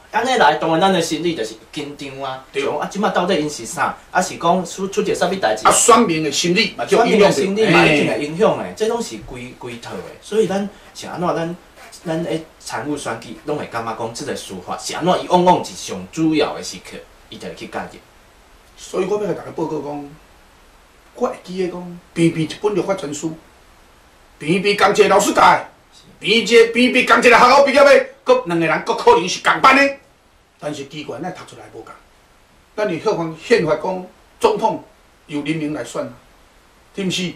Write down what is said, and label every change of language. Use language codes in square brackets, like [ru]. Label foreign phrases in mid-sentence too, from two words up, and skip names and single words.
[nan] 安尼来，当然咱的心理就是紧张啊。对。即马到底因是啥？是讲出一个啥物代志？选民的心理嘛，选民的心理嘛，一定会影响的，这拢是规套的。所以咱是安怎咱参与选举，拢会感觉讲，即个司法是安怎？伊往往是上主要的时刻，伊就会去介入。所以我要甲大家报告讲。我会记得讲，偏偏一本律法全书，偏偏同一个老师教的，偏偏同一个学校毕业的，佫2个人佫可能是同班的，但是机关咱读出来无共。咱何况宪法讲， 总统由人民来选啊，是不是？